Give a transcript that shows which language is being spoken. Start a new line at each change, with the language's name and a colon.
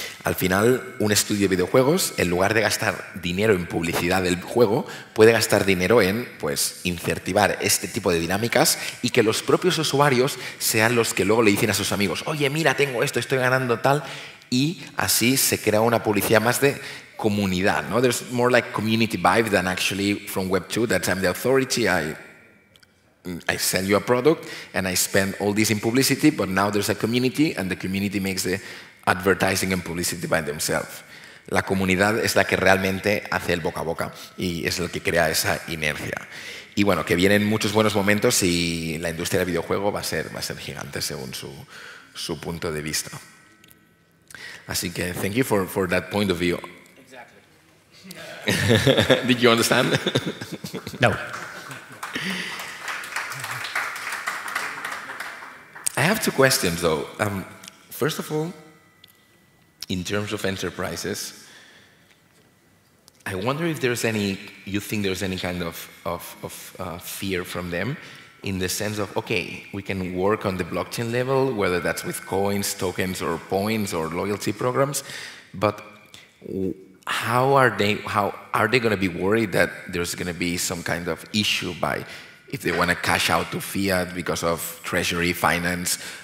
Spanish: Al final, un estudio de videojuegos, en lugar de gastar dinero en publicidad del juego, puede gastar dinero en pues, incentivar este tipo de dinámicas y que los propios usuarios sean los que luego le dicen a sus amigos, oye, mira, tengo esto, estoy ganando tal, y así se crea una publicidad más de comunidad, ¿no?
English: There's more like community vibe than actually from Web2, that I'm the authority, I sell you a product and I spend all this in publicity, but now there's a community and the community makes the advertising and publicity by themselves.
Spanish: La comunidad es la que realmente hace el boca a boca y es lo que crea esa inercia. Y bueno, que vienen muchos buenos momentos y la industria del videojuego va a ser gigante según su punto de vista. Así que
English: thank you for that point of view. Did you understand? No. I have 2 questions, though. First of all, in terms of enterprises, I wonder if you think there's any kind of fear from them in the sense of, okay, we can work on the blockchain level, whether that's with coins, tokens, or points, or loyalty programs, but how are they going to be worried that there's going to be some kind of issue if they want to cash out to fiat because of treasury finance?